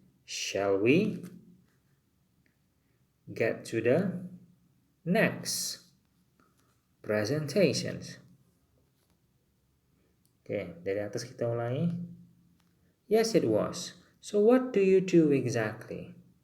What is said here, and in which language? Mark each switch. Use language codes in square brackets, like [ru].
[en] Shall we get to the next presentations? [id] Oke, dari atas kita ulangi. [en] Yes, it was. So what do you do exactly?